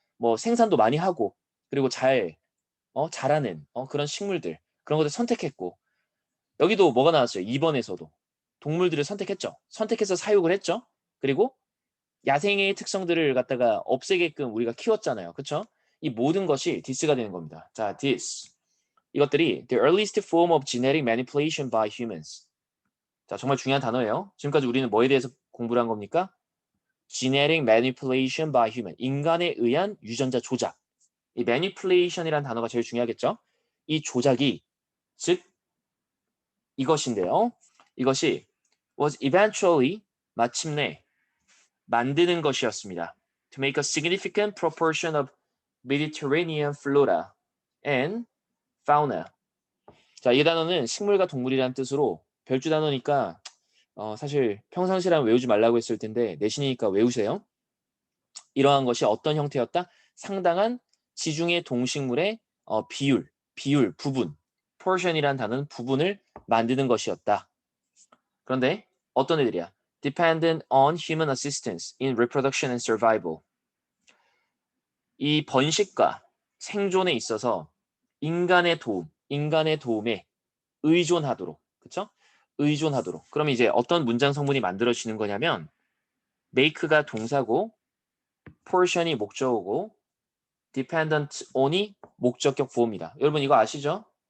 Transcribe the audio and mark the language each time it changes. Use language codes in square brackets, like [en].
[ko] 뭐 생산도 많이 하고, 그리고 자라는 그런 식물들, 그런 것들 선택했고, 여기도 뭐가 나왔어요? 2번에서도 동물들을 선택했죠. 선택해서 사육을 했죠. 그리고 야생의 특성들을 갖다가 없애게끔 우리가 키웠잖아요. 그렇죠? 이 모든 것이 this가 되는 겁니다. 자, this. [en] 이것들이 the earliest form of genetic manipulation by humans. [ko] 자, 정말 중요한 단어예요. 지금까지 우리는 뭐에 대해서 공부를 한 겁니까? [en] genetic manipulation by human. [ko] 인간에 의한 유전자 조작. 이 manipulation이라는 단어가 제일 중요하겠죠? 이 조작이 즉 이것인데요. 이것이 [en] was eventually [ko] 마침내 만드는 것이었습니다. [en] To make a significant proportion of Mediterranean flora and fauna. [ko] 자, 이 단어는 식물과 동물이라는 뜻으로 별주 단어니까 사실 평상시라면 외우지 말라고 했을 텐데 내신이니까 외우세요. 이러한 것이 어떤 형태였다? 상당한 지중해 동식물의 비율, 부분. portion이라는 단어는 부분을 만드는 것이었다. 그런데 어떤 애들이야? [en] Dependent on human assistance in reproduction and survival. [ko] 이 번식과 생존에 있어서 인간의 도움에 의존하도록, 그렇죠? 의존하도록. 그럼 이제 어떤 문장 성분이 만들어지는 거냐면 make가 동사고 portion이 목적어고 dependent on이 목적격 보호입니다. 여러분 이거 아시죠?